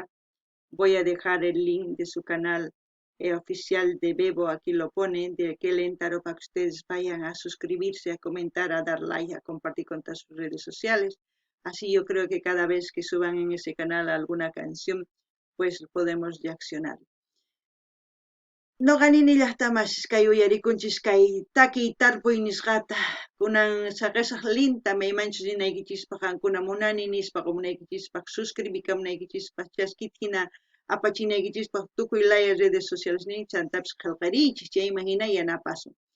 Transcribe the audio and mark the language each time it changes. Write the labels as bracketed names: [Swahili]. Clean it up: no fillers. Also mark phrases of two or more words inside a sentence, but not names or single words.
[Spanish] Voy a dejar el link de su canal oficial de Bebo, aquí lo pone, de Keléntaro, para que ustedes vayan a suscribirse, a comentar, a dar like, a compartir con todas sus redes sociales. Así yo creo que cada vez que suban en ese canal alguna canción, pues podemos reaccionar. [Quechua] No ganini llaqtamas kay uyarikunchis kay taki tarpuy nisqata kunan saqesaq linta maymanchus rinaykichispaq qankuna munani nispa munaykichispaq suscribikamunaykichispaq chaskit hina apachinaykichispaq tukuy laya [Spanish] redes sociales [Quechua] ni chantapis qillqariychis chayman hina yanapasun.